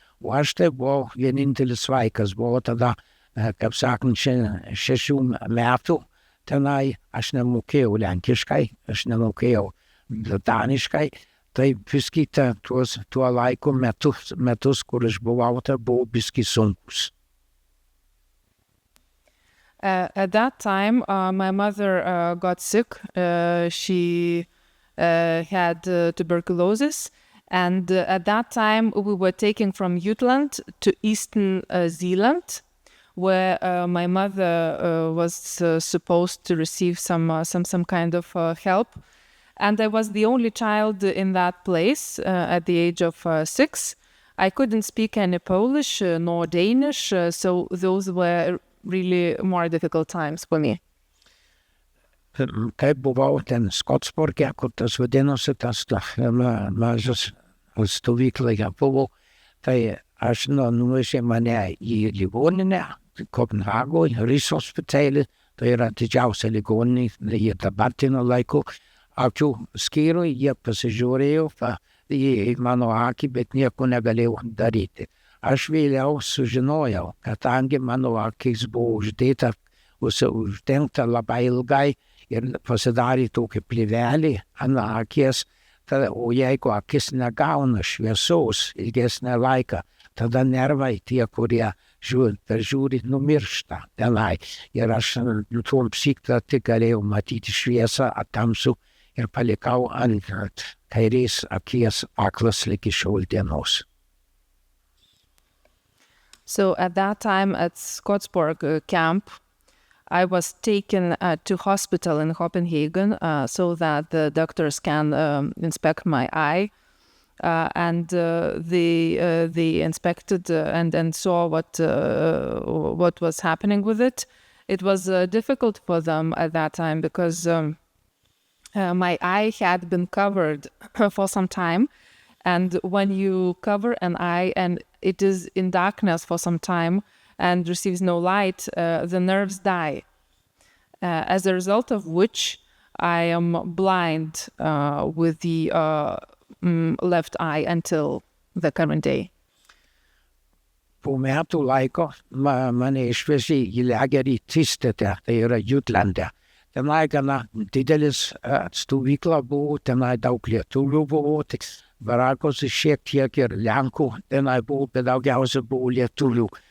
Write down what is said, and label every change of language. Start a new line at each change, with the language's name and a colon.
Lithuanian: O aš tai buvau vienintelis vaikas, buvo tada, kaip sakant, 6 metų, tenai aš nemokėjau lenkiškai, aš nemokėjau daniškai, tai biski tuo laiku metus, kur aš buvau, tai buvo biski sunkus.
English: At that time, my mother got sick. She had tuberculosis. And at that time, we were taken from Jutland to Eastern Zealand, where my mother was supposed to receive some kind of help. And I was the only child in that place at the age of 6. I couldn't speak any Polish nor Danish, so those were really more difficult times for me.
Lithuanian: Kai buvau ten Skotsborge, kur tas vadinosi, tas mažas stovykloje buvo, tai aš nuvežė mane į ligoninę, Kopenhagoje, Rigshospitalet, tai yra didžiausia ligoninė, jie dabartiniu laiku. Akių skyriui jie pasižiūrėjo į mano akį, bet nieko negalėjau daryti. Aš vėliau sužinojau, kadangi mano akis buvo uždengta labai ilgai ir pasidarė tokį plyvelį ant akies, o jeigu akis negauna šviesos ilgesnę laiką, tada nervai tie, kurie žiūri, numiršta tenai. Ir aš tuomsyk tik galėjau matyti šviesą, tamsų ir palikau ant kairės akies aklas ligi šiol dienos.
English: So at that time at Skotsborg camp, I was taken to hospital in Copenhagen so that the doctors can inspect my eye. And they inspected and saw what was happening with it. It was difficult for them at that time because my eye had been covered for some time. And when you cover an eye and it is in darkness for some time and receives no light, the nerves die. As a result of which I am blind with the left eye until the current day.
Lithuanian: Po metų laiko mane išvežė į lagerį Tistete, tai yra Jutlande. Tenai gana didelis stovykla buvo, tenai daug lietuvių buvo, tik barakose šiek tiek ir Lenkų, tenai buvo, bet daugiausia buvo lietuvių.